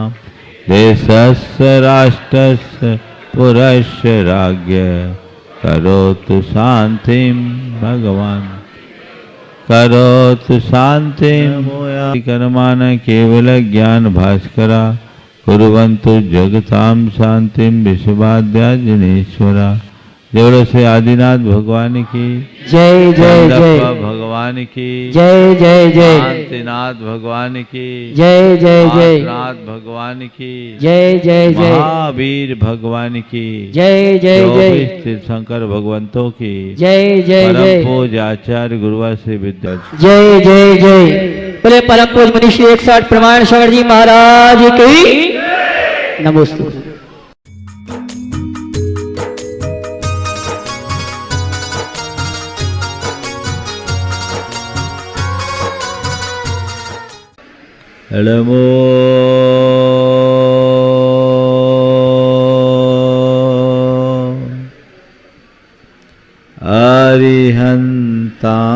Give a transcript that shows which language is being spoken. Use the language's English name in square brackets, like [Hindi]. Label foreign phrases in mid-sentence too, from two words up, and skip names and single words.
[Sanskrit] देशस्य राष्ट्रस्य पुरस्य राज्ञ करोतु शांतिं भगवान करोतु शांति कर्मान केवल ज्ञान भास्करा कुर्वन्तु जगताम शांतिम विश्वाद्या जनेश्वरा। [Hindi] जय से आदिनाथ भगवान की जय जय जय भगवान की जय जय जय शांतिनाथ भगवान की जय जय जय नाथ भगवान की जय जय जय महावीर भगवान की जय जय जय तीर्थंकर भगवंतों की जय जय परम जय पूज्य आचार्य गुरुवा श्री विद्या जय जय जय। बोले परम पूज्य मुनि श्री 108 प्रमाण सागर जी महाराज की नमस्ते। [Prakrit languages] नमो अरिहंता